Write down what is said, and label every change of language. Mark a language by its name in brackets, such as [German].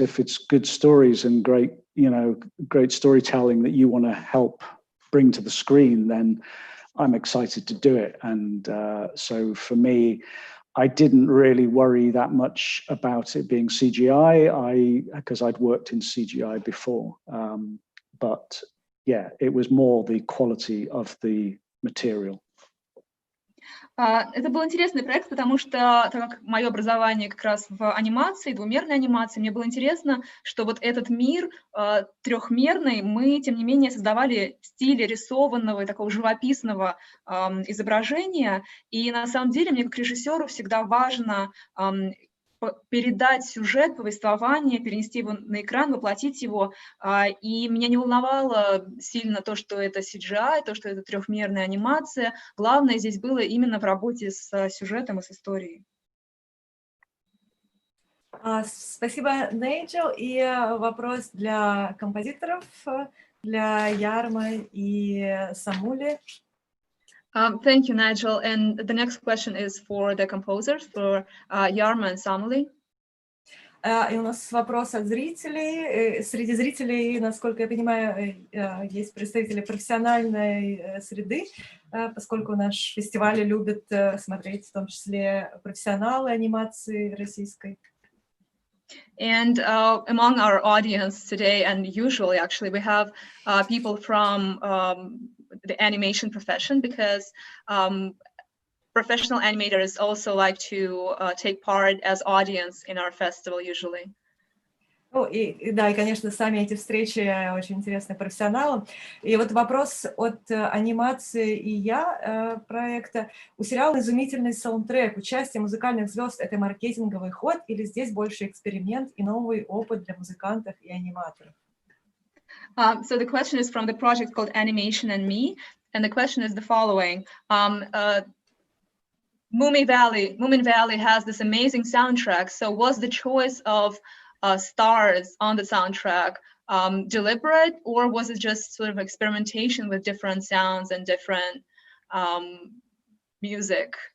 [English] If it's good stories and great storytelling that you want to help bring to the screen, then I'm excited to do it. And so for me, I didn't really worry that much about it being CGI, because I'd worked in CGI before. But yeah, it was more the quality of the material. [Russian] Это был интересный проект, потому что, так как мое образование как раз в анимации, двумерной анимации, мне было интересно, что вот этот мир трехмерный мы, тем не менее, создавали в стиле рисованного и такого живописного изображения. И на самом деле мне как режиссеру всегда важно передать сюжет, повествование, перенести его на экран, воплотить его. И меня не волновало сильно то, что это CGI, то, что это трехмерная анимация. Главное здесь было именно в работе с сюжетом и с историей. Спасибо, Найджел. И вопрос для композиторов, для Яррмо и Самули. [English] Thank you, Nigel. And the next question is for the composers, for Jarmo and Samuli. [Russian] И у нас вопрос от зрителей. Среди зрителей, насколько я понимаю, есть представители профессиональной среды, поскольку наш фестиваль любит смотреть в том числе профессионалы анимации российской. [English] And among our audience today, and usually actually, we have people from the animation profession, because professional animators also like to take part as audience in our festival usually. [Russian] Ну, да, и, конечно, сами эти встречи очень интересны профессионалам. И вот вопрос от анимации и я проекта. У сериала изумительный саундтрек. Участие музыкальных звезд — это маркетинговый ход или здесь больше эксперимент и новый опыт для музыкантов и аниматоров? [English] So the question is from the project called Animation and Me, and the question is the following. Moominvalley has this amazing soundtrack, so was the choice of stars on the soundtrack deliberate, or was it just sort of experimentation with different sounds and different music?